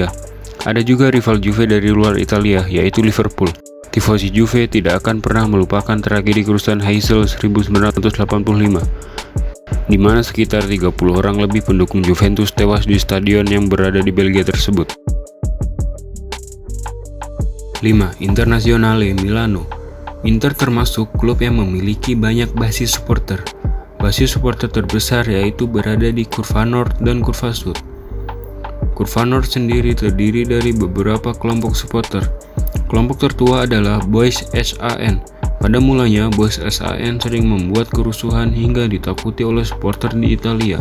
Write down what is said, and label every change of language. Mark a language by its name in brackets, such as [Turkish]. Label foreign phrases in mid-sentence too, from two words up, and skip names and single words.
[Indonesian] Ada juga rival Juve dari luar Italia, yaitu Liverpool. Tifosi Juve tidak akan pernah melupakan tragedi kerusuhan Heysel 1985, di mana sekitar 30 orang lebih pendukung Juventus tewas di stadion yang berada di Belgia tersebut. 5. Internazionale Milano. Inter termasuk klub yang memiliki banyak basis supporter. Basis supporter terbesar yaitu berada di Curva Nord dan Curva Sud. Curva Nord sendiri terdiri dari beberapa kelompok supporter. Kelompok tertua adalah Boys SAN. Pada mulanya, Boys SAN sering membuat kerusuhan hingga ditakuti oleh supporter di Italia.